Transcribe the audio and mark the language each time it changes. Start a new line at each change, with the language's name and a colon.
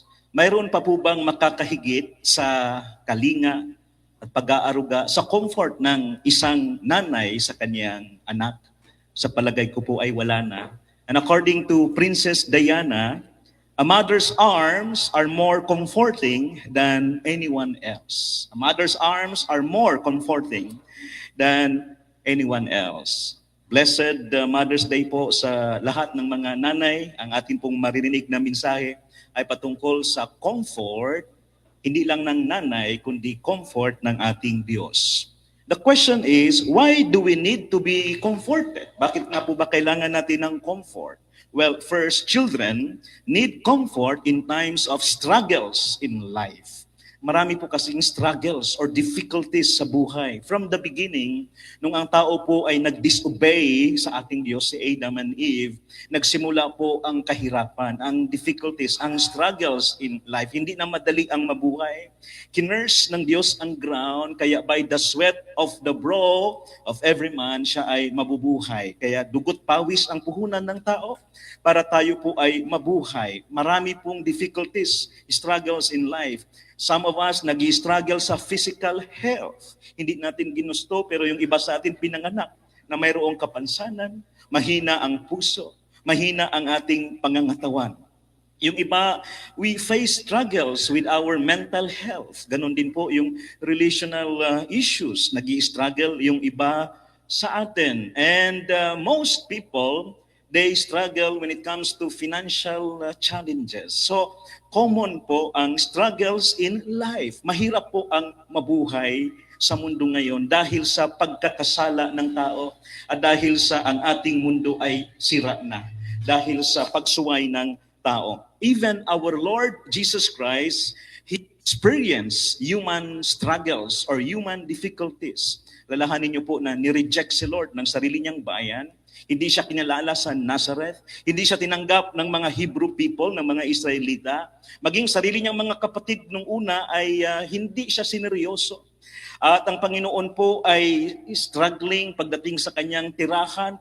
Filipino: Mayroon pa po bang makakahigit sa kalinga at pag-aaruga sa comfort ng isang nanay sa kanyang anak? Sa palagay ko po ay wala na.
English: And according to Princess Diana, a mother's arms are more comforting than anyone else. A mother's arms are more comforting than anyone else. Blessed Mother's Day
Filipino: po sa lahat ng mga nanay. Ang atin pong maririnig na mensahe ay patungkol sa comfort, hindi lang ng nanay, kundi comfort ng ating Diyos.
English: The question is, why do we need to be comforted?
Filipino: Bakit nga po ba kailangan natin ng comfort?
English: Well, first, children need comfort in times of struggles in life.
Filipino: Marami po kasing struggles or difficulties sa buhay. From the beginning, nung ang tao po ay nag-disobey sa ating Diyos, si Adam and Eve, nagsimula po ang kahirapan, ang difficulties, ang
English: struggles in life.
Filipino: Hindi na madali ang mabuhay. Kinurse ng Diyos ang ground, kaya
English: by the sweat of the brow of every man,
Filipino: siya ay mabubuhay. Kaya dugot pawis ang puhunan ng tao para tayo po ay mabuhay. Marami pong difficulties,
English: struggles in life. Some of us
Filipino: nag-struggle sa
English: physical health.
Filipino: Hindi natin ginusto, pero yung iba sa atin pinanganak na mayroong kapansanan, mahina ang puso, mahina ang ating pangangatawan. Yung iba,
English: we face struggles with our mental health.
Filipino: Ganon din po yung relational issues. Nag-struggle yung iba sa atin.
English: And most people, they struggle when it comes to financial challenges.
Filipino: So, common po ang
English: struggles in life.
Filipino: Mahirap po ang mabuhay sa mundo ngayon dahil sa pagkakasala ng tao at dahil sa ang ating mundo ay sira na. Dahil sa pagsuway ng tao.
English: Even our Lord Jesus Christ, He experienced human struggles or human difficulties.
Filipino: Lalahanin niyo po na nireject si Lord ng sarili niyang bayan. Hindi siya kinalala sa Nazareth. Hindi siya tinanggap ng mga Hebrew people, ng mga Israelita. Maging sarili niyang mga kapatid nung una ay hindi siya sineryoso. At ang Panginoon po ay struggling pagdating sa kanyang tirahan.